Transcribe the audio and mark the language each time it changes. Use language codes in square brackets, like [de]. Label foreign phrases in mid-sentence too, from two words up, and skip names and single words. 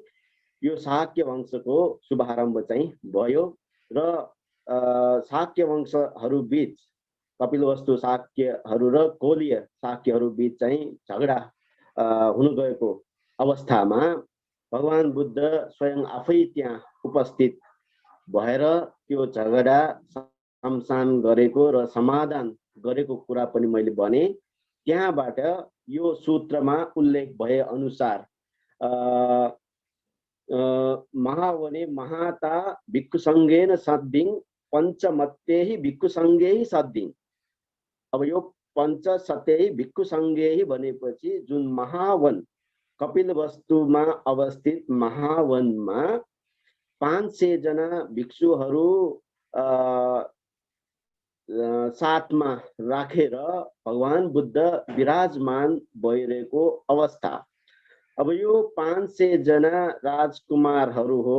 [ne] यो शाक्य वंशको शुभारम्भ चाहिँ भयो र शाक्य वंशहरू बीच कपिलवस्तु शाक्यहरू र कोलीय शाक्यहरू बीच चाहिँ झगडा हुन गएको अवस्थामा भगवान बुद्ध स्वयं आफै त्यहाँ उपस्थित भएर त्यो झगडा समाधान गरेको र समाधान गरेको कुरा पनि मैले भने। त्यहाँबाट यो सूत्रमा उल्लेख भए अनुसार [pi] महावने महाता भिक्षुसङ्गेन सद्दिङ पञ्चमत्येहि भिक्षुसङ्गेहि सद्दिङ। [ne] अब यो [pi] पञ्चसत्येहि भिक्षुसङ्गेहि [ne] भनेपछि जुन महावन कपिलवस्तुमा अवस्थित महावनमा 500 जना भिक्षुहरू साथमा राखेर भगवान बुद्ध विराजमान भइरहेको अवस्था अब यो 500 जना राजकुमारहरू हो।